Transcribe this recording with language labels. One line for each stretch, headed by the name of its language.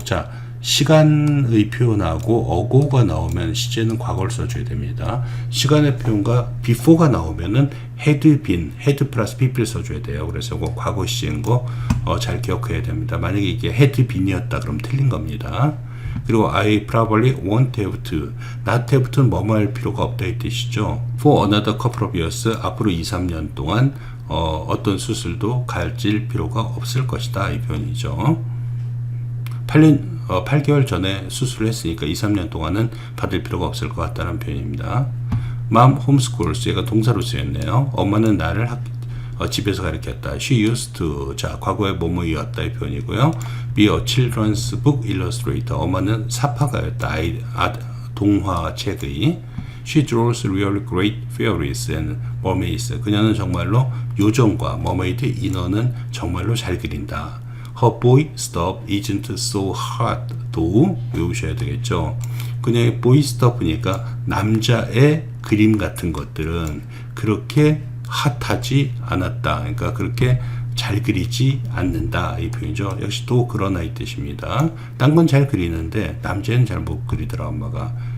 Korean: 자, 시간의 표현하고 ago가 나오면 시제는 과거를 써줘야 됩니다. 시간의 표현과 before가 나오면은 had been, had 플러스 pp를 써줘야 돼요. 그래서 그 과거 시제인 거 잘 기억해야 됩니다. 만약에 이게 had been이었다 그럼 틀린 겁니다.
English: 그리고 I probably won't have to.
Korean: not have to는 뭐뭐 할 필요가 없다 이 뜻이죠.
English: For another couple of years.
Korean: 앞으로 2, 3년 동안 어떤 수술도 가질 필요가 없을 것이다 이 표현이죠. 8개월 전에 수술을 했으니까 2, 3년 동안은 받을 필요가 없을 것 같다는 표현입니다.
English: Mom homeschools.
Korean: 얘가 동사로 쓰였네요. 엄마는 나를 집에서 가르쳤다.
English: She used to.
Korean: 자, 과거에 뭐뭐이었다 이 표현이고요.
English: Be a children's book illustrator.
Korean: 엄마는 사파가였다. 동화책의.
English: She draws really great fairies and mermaids.
Korean: 그녀는 정말로 요정과 머메이드 인어는 정말로 잘 그린다.
English: Her boy stuff isn't so hard.
Korean: 도 외우셔야 되겠죠. 그녀의 boy stuff니까 남자의 그림 같은 것들은 그렇게 핫하지 않았다. 그러니까 그렇게 잘 그리지 않는다 이 표현이죠. 역시 또 그러나 이 뜻입니다. 딴 건 잘 그리는데 남자는 잘 못 그리더라 엄마가.